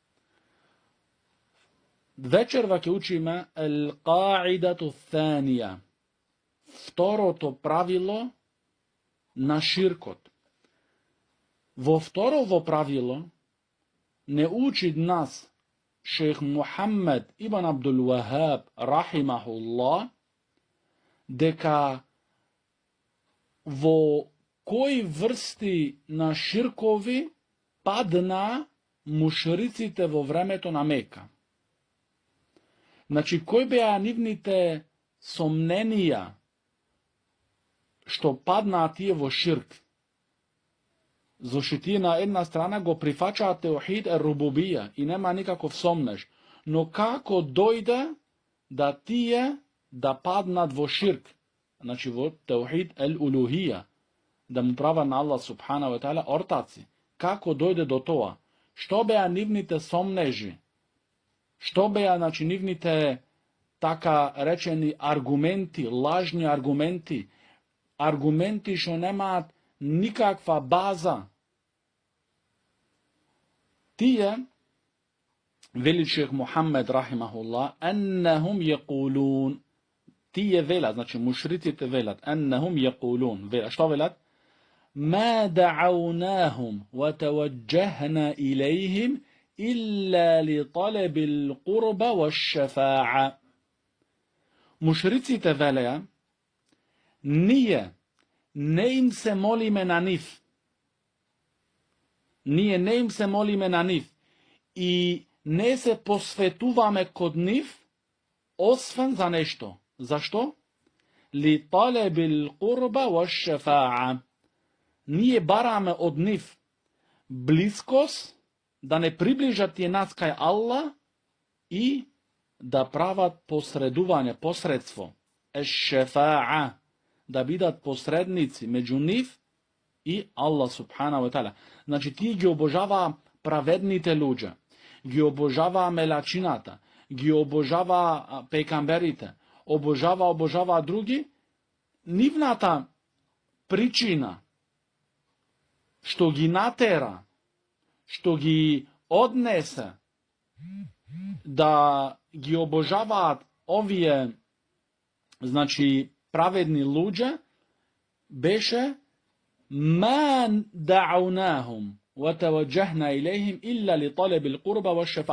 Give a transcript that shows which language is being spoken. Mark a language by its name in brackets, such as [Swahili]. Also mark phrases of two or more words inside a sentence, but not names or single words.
[Macedonian] Вечер ваке учиме [Arabic] القاعدة الثانية, [Macedonian] второ то правило на ширкот. Vo vtorovo pravilo ne uči nas šejh Muhammed ibn Abdul Wahhab rahimahullah deka vo koji vrsti na širkovi padna mušricite vo vremeto na Meka. Znači, koji beja nivnite somnenija što padna tije vo širk. Зошто на една страна го прифаќа [Arabic] توحيد الربوبية [Macedonian] и нема никаков сомнеж. No kako dojde da tije da padnat vo širk? Значи во [Arabic] توحيد الألوهية, [Macedonian] да му прават на Аллах [Arabic] سبحانه وتعالى [Macedonian] ортаци. Kako dojde do toga? Što beja nivnite somneži? Što beja, znači, nivnite taka rečeni argumenti, lažni argumenti, аргументи што немаат никаква база. Тие, вели шех Мухаммед рахимахуллах, [Arabic] إنهم يقولون. [Macedonian] Тие велат, значи мушриците велат, [Arabic] إنهم يقولون. [Macedonian] Што велат? [Arabic] ما دعوناهم وتوجهنا إليهم إلا لطلب القرب والشفاعة. [Macedonian] Мушриците велеа, ние не им се молиме на нив. Ние не им се молиме на нив и не се посветуваме код нив, освен за нешто. Зашто? [Arabic] لطلب القربة والشفاعة. [Macedonian] Ние бараме од нив близкост, да не приближат тие нас кај Аллах и да прават посредување, посредство. Еш-шефа'a, да бидат посредници меѓу нив и Аллах [Arabic] سبحانه وتعالى. [Macedonian] Значи, тие ги обожаваа праведните луѓе, ги обожаваа мелачината, ги обожаваа пекамберите, обожаваа други. Нивната причина што ги натера, што ги однесе да ги обожаваат овие, значи, праведни луѓе, беше [Arabic] ما دعوناهم وتوجهنا إليهم إلا لطلب القربة والشفاعة.